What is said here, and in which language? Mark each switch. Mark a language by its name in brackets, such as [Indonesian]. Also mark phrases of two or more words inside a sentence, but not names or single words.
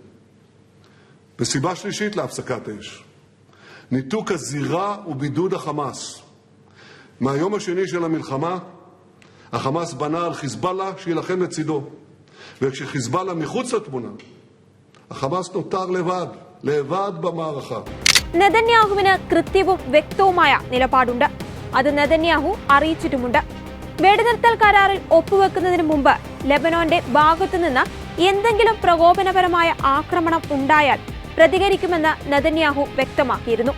[Hebrew] וסיבה שלישית להפסקת אש, ניתוק הזירה ובידוד החמאס. מהיום השני של המלחמה החמאס בנה על חיזבאללה שילחם לצידו, וכשחיזבאללה מחוץ לתמונה החמאס נותר לבד במערכה. [Malayalam] നെതന്യാഹുവിന് കൃത്യവും വ്യക്തവുമായ നിലപാടുണ്ട്. അത് നെതന്യാഹു അറിയിച്ചിട്ടുമുണ്ട്. വെടിനിർത്തൽ കരാറിൽ ഒപ്പുവെക്കുന്നതിന് മുമ്പ് ലെബനോന്റെ ഭാഗത്തുനിന്ന് എന്തെങ്കിലും പ്രകോപനപരമായ ആക്രമണം ഉണ്ടായാൽ പ്രതികരിക്കുമെന്ന് നെതന്യാഹു വ്യക്തമാക്കിയിരുന്നു.